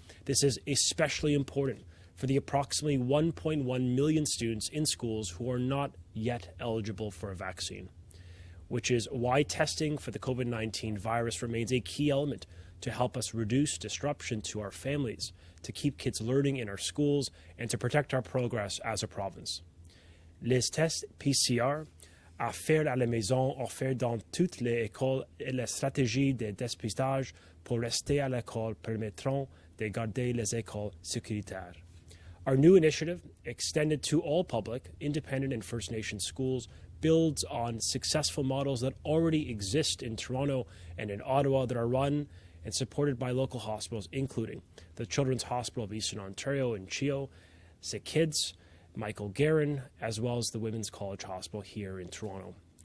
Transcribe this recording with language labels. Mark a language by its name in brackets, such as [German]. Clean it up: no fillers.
[English] This is especially important for the approximately 1.1 million students in schools who are not yet eligible for a vaccine, which is why testing for the COVID-19 virus remains a key element to help us reduce disruption to our families, to keep kids learning in our schools, and to protect our progress as a province. [French] Les tests PCR à faire à la maison offerts dans toutes les écoles et la stratégie de dépistage pour rester à l'école permettront de garder les écoles sécuritaires. [English] Our new initiative, extended to all public, independent, and First Nation schools, builds on successful models that already exist in Toronto and in Ottawa that are run and supported by local hospitals, including the Children's Hospital of Eastern Ontario in Chio, SickKids, Michael Guerin, as well as the Women's College Hospital here in Toronto.